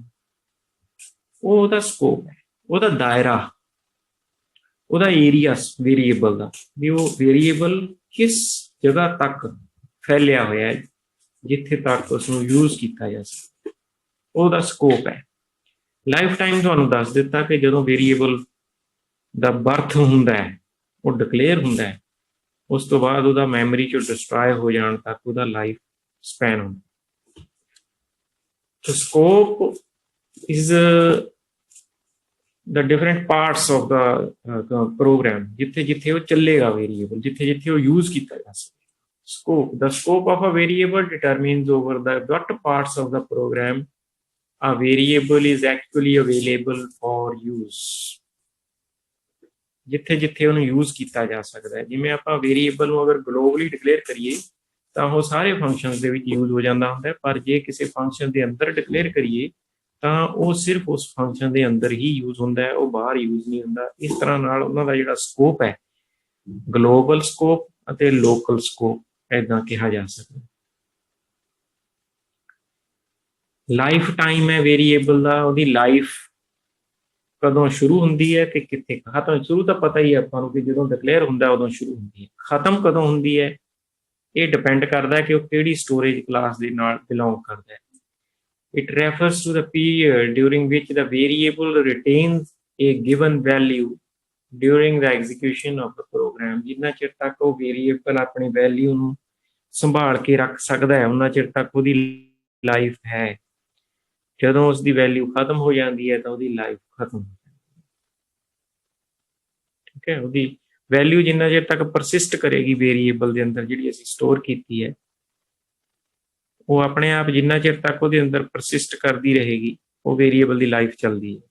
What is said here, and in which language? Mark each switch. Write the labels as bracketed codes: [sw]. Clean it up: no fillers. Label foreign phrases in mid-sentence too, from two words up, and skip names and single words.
[pa] ਉਹ ਉਹਦਾ ਸਕੋਪ ਹੈ, ਉਹਦਾ ਦਾਇਰਾ, ਉਹਦਾ [en] area variable [pa] ਦਾ, ਵੀ ਉਹ ਵੇਰੀਏਬਲ ਕਿਸ ਜਗ੍ਹਾ ਤੱਕ ਫੈਲਿਆ ਹੋਇਆ ਹੈ ਜਿੱਥੇ ਤੱਕ ਉਸਨੂੰ ਯੂਜ਼ ਕੀਤਾ ਜਾ ਸਕਦਾ, ਉਹਦਾ ਸਕੋਪ ਹੈ। [en] life time [pa] ਤੁਹਾਨੂੰ ਦੱਸ ਦਿੱਤਾ ਕਿ ਜਦੋਂ ਵੇਰੀਏਬਲ ਦਾ ਬਰਥ ਹੁੰਦਾ ਹੈ, ਉਹ ਡਿਕਲੇਅਰ ਹੁੰਦਾ ਹੈ, ਉਸ ਤੋਂ ਬਾਅਦ ਉਹਦਾ ਮੈਮਰੀ 'ਚੋਂ ਡਿਸਟਰੋਏ ਹੋ ਜਾਣ ਤੱਕ ਉਹਦਾ [en] life span [pa] ਹੁੰਦਾ। [en] so scope is the different parts of the program [pa] ਜਿੱਥੇ ਜਿੱਥੇ ਉਹ ਚੱਲੇਗਾ ਵੇਰੀਏਬਲ, ਜਿੱਥੇ ਜਿੱਥੇ ਉਹ ਯੂਜ਼ ਕੀਤਾ ਜਾ ਸਕਦਾ। [en] scope, the scope of a variable determines over the what parts of the program a variable is actually available for use। [pa] ਜਿੱਥੇ ਜਿੱਥੇ ਉਹਨੂੰ ਯੂਜ਼ ਕੀਤਾ ਜਾ ਸਕਦਾ ਹੈ, ਜਿਵੇਂ ਆਪਾਂ ਵੇਰੀਏਬਲ ਨੂੰ ਅਗਰ [en] globally declare [pa] ਕਰੀਏ ਤਾਂ ਉਹ ਸਾਰੇ ਫੰਕਸ਼ਨਸ ਦੇ ਵਿੱਚ ਯੂਜ਼ ਹੋ ਜਾਂਦਾ ਹੁੰਦਾ ਹੈ, ਪਰ ਜੇ ਕਿਸੇ ਫੰਕਸ਼ਨ ਦੇ ਅੰਦਰ ਡਿਕਲੇਅਰ ਕਰੀਏ ਤਾਂ ਉਹ ਸਿਰਫ ਉਸ ਫੰਕਸ਼ਨ ਦੇ ਅੰਦਰ ਹੀ ਯੂਜ਼ ਹੁੰਦਾ ਹੈ, ਉਹ ਬਾਹਰ ਯੂਜ਼ ਨਹੀਂ ਹੁੰਦਾ। ਇਸ ਤਰ੍ਹਾਂ ਨਾਲ ਉਹਨਾਂ ਦਾ ਜਿਹੜਾ ਸਕੋਪ ਹੈ, [en] global scope [pa] ਅਤੇ [en] local scope [pa] ਏਦਾਂ ਕਿਹਾ ਜਾ ਸਕਦਾ। [en] life time [pa] ਹੈ ਵੇਰੀਏਬਲ ਦਾ, ਉਹਦੀ ਲਾਈਫ ਕਦੋਂ ਸ਼ੁਰੂ ਹੁੰਦੀ ਹੈ ਤੇ ਕਿੱਥੇ ਖਤਮ। ਸ਼ੁਰੂ ਤਾਂ ਪਤਾ ਹੀ ਹੈ ਆਪਾਂ ਨੂੰ ਕਿ ਜਦੋਂ ਡਿਕਲੇਅਰ ਹੁੰਦਾ ਉਦੋਂ ਸ਼ੁਰੂ ਹੁੰਦੀ ਹੈ, ਖਤਮ ਕਦੋਂ ਹੁੰਦੀ ਹੈ ਇਹ ਡਿਪੈਂਡ ਕਰਦਾ ਕਿ ਉਹ ਕਿਹੜੀ [en] storage class [pa] ਦੇ ਨਾਲ ਬਿਲੋਂਗ ਕਰਦਾ ਹੈ। [en] It refers to the period during which the variable retains a given value during the execution of the program। [pa] ਜਿੰਨਾ ਚਿਰ ਤੱਕ ਉਹ ਵੇਰੀਏਬਲ ਆਪਣੀ ਵੈਲਿਊ ਨੂੰ ਸੰਭਾਲ ਕੇ ਰੱਖ ਸਕਦਾ ਹੈ ਉਹਨਾਂ ਚਿਰ ਤੱਕ ਉਹਦੀ ਲਾਈਫ ਹੈ। ਜਦੋਂ ਉਸਦੀ ਵੈਲਿਊ ਖਤਮ ਹੋ ਜਾਂਦੀ ਹੈ ਤਾਂ ਉਹਦੀ ਲਾਈਫ ਖਤਮ ਹੋ ਜਾਂਦੀ ਹੈ। ਠੀਕ ਹੈ, ਉਹਦੀ ਵੈਲਿਊ ਜਿੰਨਾ ਚਿਰ ਤੱਕ ਪਰਸਿਸਟ ਕਰੇਗੀ ਵੇਰੀਏਬਲ ਦੇ ਅੰਦਰ ਜਿਹੜੀ ਅਸੀਂ ਸਟੋਰ ਕੀਤੀ ਹੈ, ਉਹ ਆਪਣੇ ਆਪ ਜਿੰਨਾ ਚਿਰ ਤੱਕ ਉਹਦੇ ਅੰਦਰ ਪਰਸਿਸਟ ਕਰਦੀ ਰਹੇਗੀ ਉਹ ਵੇਰੀਏਬਲ ਦੀ ਲਾਈਫ ਚੱਲਦੀ ਹੈ।